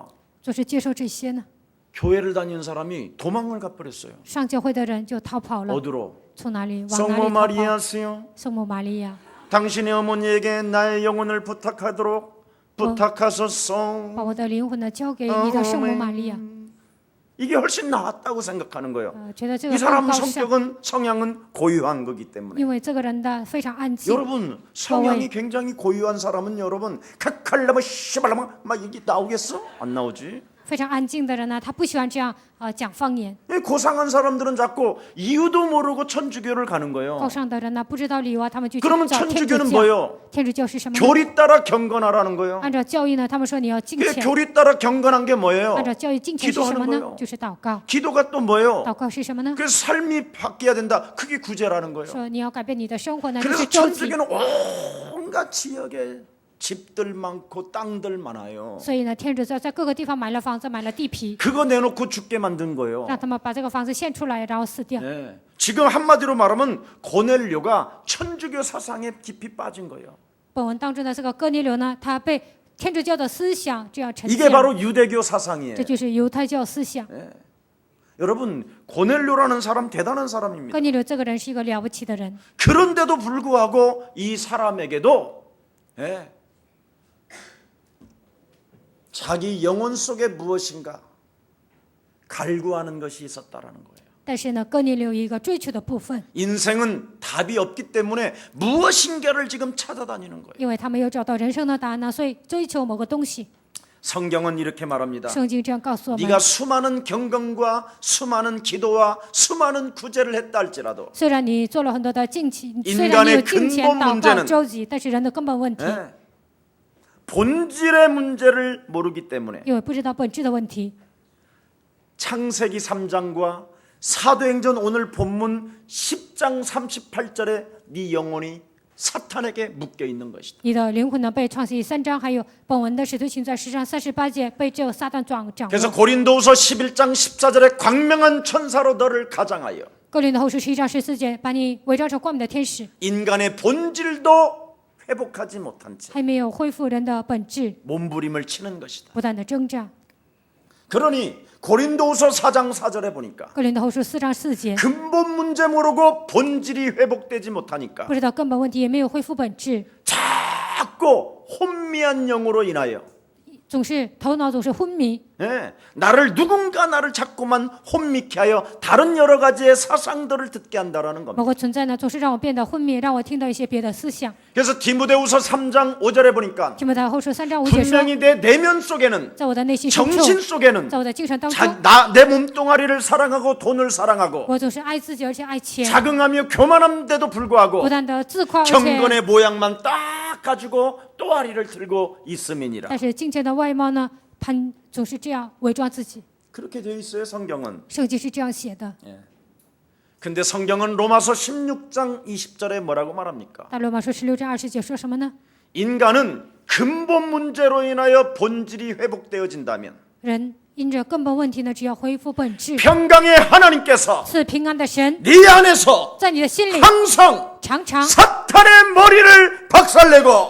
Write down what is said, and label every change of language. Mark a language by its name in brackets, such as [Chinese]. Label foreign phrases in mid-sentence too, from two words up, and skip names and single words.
[Chinese] 就是接受这些呢。 [Korean] 교회를 다니는 사람이 도망을 가버렸어요. [Chinese] 上教会的人就逃跑了， [Korean] 어디로? [Chinese] 从哪里往哪 [Korean] 성모 [Chinese] 里逃跑？ [Korean] 마리아스요. [Chinese] 圣母玛利亚， [Korean] 당신의 어머니에게 나의 영혼을 부탁하도록 부탁하소서. [Chinese] 把我的灵魂呢交给你的圣母玛利亚。 [Korean] 이게 훨씬 낫다고 생각하는 거예요. [Chinese] 觉得这 [Korean] 이 [Chinese] 个更 [Korean] 사람 [Chinese] 高尚， [Korean] 성격은 성향은 고유한 거기 때문에. [Chinese] 因为这个人的非常安静。 [Korean] 여러분 성향이 굉장히 고유한 사람은 여러분 kak칼라마 씨발라마 막 이게 나오겠어? 안 나오지. [Chinese] 非常安静的人呢，他不喜欢这样讲方言。 [Korean] 고상한 사람들은 자꾸 이유도 모르고 천주교를 가는 [Chinese] 高 [Korean] 거예요. [Chinese] 尚的人呢，不知道理由啊，他们就去 [Korean] 그러면 [Chinese] 找天主 [Korean] 천주교는 [Chinese] 教。 [Korean] 뭐예요? [Chinese] 天主教是什么呢？ [Korean] 교리 따라 경건하라는 거예요. [Chinese] 按照教义呢，他们说你要敬 [Korean] 그 [Chinese] 虔。 [Korean] 교리 따라 경건한 게 뭐예요? [Chinese] 按照教义敬虔是什么 [Korean] 기도하는 [Chinese] 呢 [Korean] 거예요 ？ [Chinese] 就是祷告。 [Korean] 기도가 또 뭐예요? [Chinese] 祷告是什么呢？ [Korean] 그 삶이 바뀌어야 된다. 그게 구제라는 거예요. [Chinese] 说你要改变你的生活呢，就 [Korean] 그래서 [Chinese] 是周期。 [Korean] 천주교는 온갖 지역에 집들 많고 땅들 많아요. [Chinese] 所以呢，天主教在各个地方买了房子，买了地皮， [Korean] 그거 내놓고 죽게 만든 거예요. [Chinese] 让他们把这个房子献出来，然后死掉。 [Korean] 네. 지금 한마디로 말하면 고넬료가 천주교 사상에 깊이 빠진 거예요. [Chinese] 本文当中的这个哥尼流呢，他被天主教的思想这样呈 [Korean] 이게 [Chinese] 现， [Korean] 바로 유대교 사상이에요. [Chinese] 这就是犹太教思想。 [Korean] 여러분 고넬료라는 사람 대단한 사람입니다. [Chinese] 哥尼流这个人是一个了不起的人， [Korean] 그런데도 불구하고 이 사람에게도 자기 영혼 속에 무엇인가 갈구하는 것이 있었다라는 거예요. [Chinese] 但是呢，哥尼流有一个追求的部分， [Korean] 인생은 답이 없기 때문에 무엇인가를 지금 찾아다니는 거예요. [Chinese] 因为他没有找到人生的答案呢，所以追求某个东西。 [Korean] 성경은 이렇게 말합니다. [Chinese] 圣经这样告诉我们： [Korean] 네가 수많은 경건과 수많은 기도와 수많은 구제를 했다 할지라도 [Chinese] 虽然你做了很多的敬虔， [Korean] 인간의 [Chinese] 虽然你有敬虔、 [Korean] 근본 [Chinese] 祷 [Korean] 문제는 [Chinese] 告、周济，但是人的根本问题， [Korean] 본질의 문제를 모르기 때문에 [Chinese] 因为不知道本质的问题。 [Korean] 창세기 3장과 사도행전 오늘 본문 10장 38절에 네 영혼이 사탄에게 묶여 있는 것이다. [Chinese] 你的灵魂呢，被创世记3章，还有本文的使徒行传10章38节，被这撒旦掌 [Korean] 그래서 [Chinese] 握。 [Korean] 고린도후서 11장 14절에 광명한 천사로 너를 가장하여 [Chinese] 哥林多后书11章14节，把你伪装成光明的天使， [Korean] 인간의 본질도 회복하지 못한 채 [Chinese] 还没有恢复人的本质， [Korean] 몸부림을 치는 것이다. [Chinese] 不断的挣扎。 [Korean] 그러니 고린도후서 4장 4절에 보니까 [Chinese] 哥林多后书4章4节， [Korean] 근본 문제 모르고 본질이 회복되지 못하니까 [Chinese] 不知道根本问题，也没有恢复本质， [Korean] 자꾸 혼미한 영으로 인하여 [Chinese] 总是头脑总是昏迷， [Korean] 누군가 나를 자꾸만 혼미케 하여 다른 여러 가지의 사상들을 듣게 한다라는 겁니다. [Chinese] 某个存在呢，总是让我变得昏迷，让我听到一些别的思想。 [Korean] 그래서 디모데후서 3장 5절에 보니까 [Chinese] 提摩太后书3章5节说， [Korean] 분명히 내 내면 속에는 [Chinese] 在我的内心深处， [Korean] 정신 속에는 [Chinese] 在我的精神当中， [Korean] 내 몸뚱아리를 사랑하고 돈을 사랑하고 [Chinese] 我总是爱自己，而且爱钱， [Korean] 자긍하며 교만한데도 불구하고 [Chinese] 不断的自夸，而且 [Korean] 경건의 모양만 딱 가지고 또아리를 들고 있음이니라. [Chinese] 但是敬虔的外貌呢，总是这样伪装自己。 [Korean] 그렇게 되어 있어요, 성경은. [Chinese] 圣经是这样写的。 [Korean] 근데 성경은 로마서 16장 20절에 뭐라고 말합니까? [Chinese] 大罗马书16章20节说什么呢？ [Korean] 인간은 근본 문제로 인하여 본질이 회복되어진다면 [Chinese] 人因着根本问题呢，只要恢复本质， [Korean] 평강의 하나님께서 [Chinese] 赐平安的神 [Korean] 네 안에서 [Chinese] 在你的心里 [Korean] 항상 [Chinese] 常常 [Korean] 사탄의 머리를 박살내고